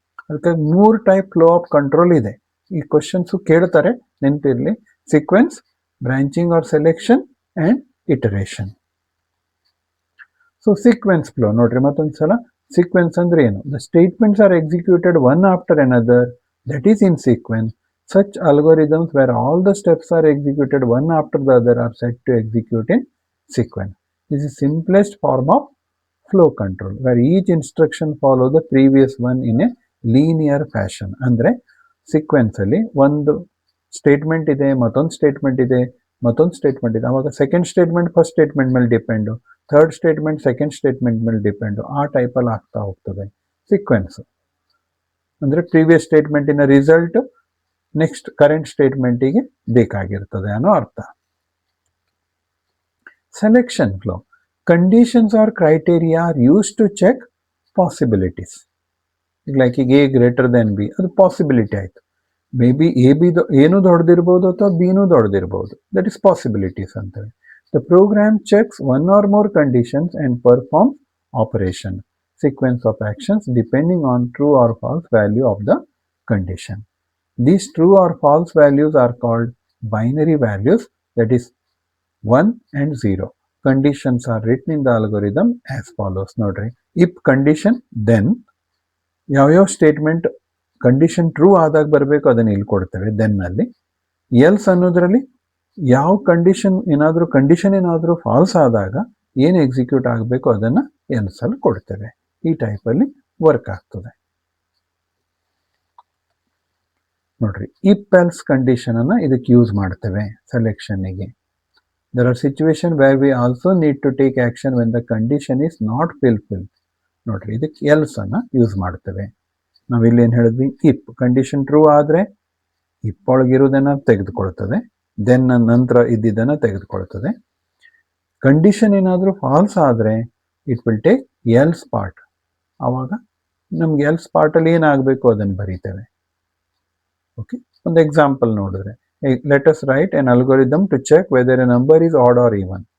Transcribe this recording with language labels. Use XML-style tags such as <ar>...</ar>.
<kn>ಅದಕ್ಕಾಗಿ 3 type flow of control ಇದೆ. ಈ ಕ್ವಶನ್ಸು ಕೇಳ್ತಾರೆ, ನೆನಪಿರಲಿ.</kn> <en>Sequence, branching or selection and iteration.</en> <kn>So sequence flow ನೋಡ್ರಿ ಮತ್ತೊಂದ್ಸಲ. ಸೀಕ್ವೆನ್ಸ್ ಅಂದ್ರೆ ಏನು?</kn> <en>The statements are executed one after another, that is in sequence. Such algorithms where all the steps are executed one after the other are said to execute in sequence. This is simplest form of flow control, where each instruction follows the previous one in a linear fashion.</en> <kn>ಅಂದ್ರೆ sequence ಅಲ್ಲಿ ಒಂದು statement ಇದೆ, ಮತ್ತೊಂದು statement ಇದೆ, ಮತ್ತೊಂದು statement ಇದೆ. ಅವಾಗ second statement first statement ಮೇಲೆ depend, third statement second statement ಮೇಲೆ ಡಿಪೆಂಡು. ಆ ಟೈಪಲ್ಲಿ ಆಗ್ತಾ ಹೋಗ್ತದೆ ಸೀಕ್ವೆನ್ಸ್. ಅಂದ್ರೆ ಪ್ರೀವಿಯಸ್ ಸ್ಟೇಟ್ಮೆಂಟಿನ ರಿಸಲ್ಟ್ ನೆಕ್ಸ್ಟ್ ಕರೆಂಟ್ ಸ್ಟೇಟ್ಮೆಂಟಿಗೆ ಬೇಕಾಗಿರ್ತದೆ ಅನ್ನೋ ಅರ್ಥ.</kn> <en>Selection flow. Conditions or criteria are use to check possibilities.</en> <kn>Like ಈಗ ಎ ಗ್ರೇಟರ್ ದೆನ್ ಬಿ, ಅದು ಪಾಸಿಬಿಲಿಟಿ ಆಯಿತು. ಮೇ ಬಿ ಎ ಬಿ ಏನು ದೊಡ್ಡದಿರ್ಬೋದು ಅಥವಾ ಬಿನೂ ದೊಡ್ಡದಿರ್ಬೋದು.</kn> <en>that is possibilities</en> <kn>ಅಂತೇಳಿ.</kn> <en>The program checks one or more conditions and perform operation sequence of actions depending on true or false value of the condition. These true or false values are called binary values, that is 1 and 0. Conditions are written in the algorithm as follows.</en> <kn>ನೋಡ್ರಿ,</kn> <en>if condition then</en> <kn>ಯಾವ್ಯಾವ statement condition true ಆದಾಗ ಬರಬೇಕು ಅದನ್ನು ಇಲ್ಲಿ ಕೊಡ್ತೇವೆ then ಅಲ್ಲಿ. Else ಅನ್ನೋದ್ರಲ್ಲಿ ಯಾವ ಕಂಡೀಷನ್ ಏನಾದರೂ ಫಾಲ್ಸ್ ಆದಾಗ ಏನು ಎಕ್ಸಿಕ್ಯೂಟ್ ಆಗಬೇಕು ಅದನ್ನು ಎಲ್ಸ್ ಅಲ್ಲಿ ಕೊಡ್ತೇವೆ. ಈ ಟೈಪಲ್ಲಿ ವರ್ಕ್ ಆಗ್ತದೆ. ನೋಡ್ರಿ, ಇಫ್ ಎಲ್ಸ್ ಕಂಡೀಷನ್ ಅನ್ನ ಇದಕ್ಕೆ ಯೂಸ್ ಮಾಡ್ತೇವೆ ಸೆಲೆಕ್ಷನ್ನಿಗೆ.</kn> <en>There are situation where we also need to take action when the condition is not fulfil.</en> <kn>ನೋಡ್ರಿ, ಇದಕ್ಕೆ ಎಲ್ಸ್ ಅನ್ನ ಯೂಸ್ ಮಾಡ್ತೇವೆ. ನಾವಿಲ್ಲಿ ಏನು ಹೇಳಿದ್ವಿ? ಇಫ್ ಕಂಡೀಷನ್ ಟ್ರೂ ಆದರೆ ಇಫ್ ಒಳಗಿರೋದನ್ನ ತೆಗೆದುಕೊಳ್ತದೆ, ದೆನ್ ನಂತರ ಇದ್ದಿದ್ದನ್ನು ತೆಗೆದುಕೊಳ್ತದೆ. ಕಂಡೀಷನ್ ಏನಾದರೂ ಫಾಲ್ಸ್ ಆದರೆ</kn> <en>It will take else part.</en> <kn>ಆವಾಗ ನಮ್ಗೆ ಎಲ್ಸ್ ಪಾರ್ಟಲ್ಲಿ ಏನಾಗಬೇಕು ಅದನ್ನು ಬರೀತೇವೆ.</kn> <en>okay,</en> <kn>ಒಂದು ಎಕ್ಸಾಂಪಲ್ ನೋಡಿದ್ರೆ,</kn> <en>Let us write an algorithm to check whether a number is odd or even.</en>